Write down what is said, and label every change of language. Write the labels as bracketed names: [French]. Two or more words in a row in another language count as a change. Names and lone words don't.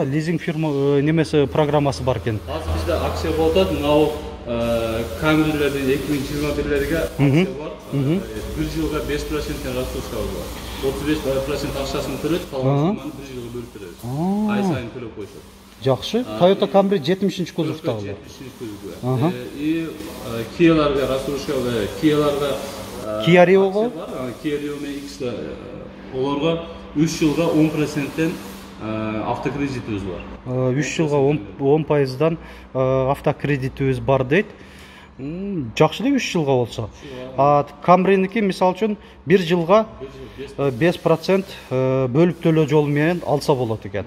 [Kyrgyz] Лизинг фирма немеси программасы бар экен. Азыр бизде акция болуп атат, мына Camry'лердин 2021-лерге акция бар. 1 жылга 5% раскрутка бар. 35% акчасын төлөйт, калган 1 жылга бөлүп беребиз. Ай сайын төлөп койсок. Жакшы. Toyota Camry 70-ci кузовдагы. И Kia'ларга раскрутка, Kia'ларга Kia Rio-го? [Kazakh] Бар, Kia Rio мен X оларға 3 жылға 10%-тен автокредитіміз бар. 3 жылға 10%-дан автокредитіміз бар дейді. Жақсы деп 3 жылға болса. Камриники мисал үшін 1 жылға 5% бөліп төлөө жолымен алса болады екен.